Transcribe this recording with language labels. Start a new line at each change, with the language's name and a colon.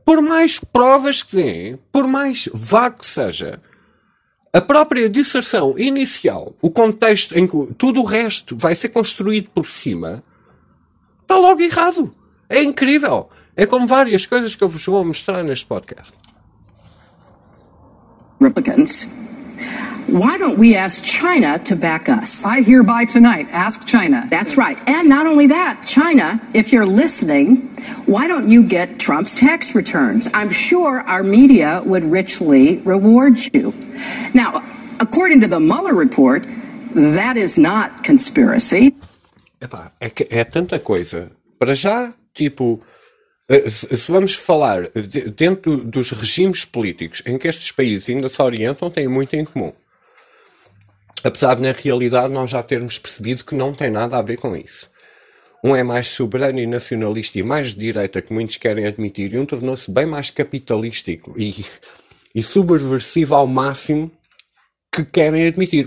Portuguese: Por mais provas que deem, por mais vago que seja, a própria disserção inicial, o contexto em que tudo o resto vai ser construído por cima, está logo errado. É incrível. É como várias coisas que eu vos vou mostrar neste podcast.
English: Republicans, why don't we ask China to back us? I hereby tonight ask China. That's right. And not only that, China, if you're listening, why don't you get Trump's tax returns? I'm sure our media would richly reward you. Now, according to the Mueller report, that is not conspiracy.
Portuguese: Epá, é que é tanta coisa. Para já, tipo, se vamos falar dentro dos regimes políticos em que estes países ainda se orientam, têm muito em comum. Apesar de, na realidade, nós já termos percebido que não tem nada a ver com isso. Um é mais soberano e nacionalista e mais de direita, que muitos querem admitir, e um tornou-se bem mais capitalístico e subversivo ao máximo, que querem admitir.